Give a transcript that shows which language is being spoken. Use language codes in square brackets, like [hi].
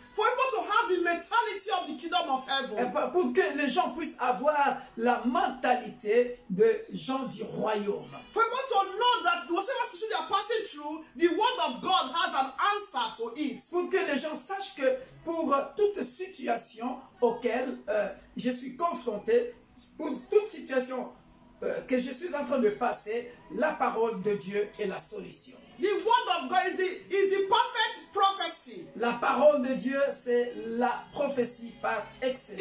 [en] for people to have the mentality of the kingdom of heaven. [fr] Pour que les gens puissent avoir la mentalité de gens du royaume. [en] For people to know that whatever situation they are passing through, the word of God has an answer to it. [fr] Pour que les gens sachent que pour toute situation auquel je suis confronté, pour toute situation que je suis en train de passer, la parole de Dieu est la solution. [en] The word of God is the perfect prophecy. [fr] La parole de Dieu, c'est la prophétie par excellence.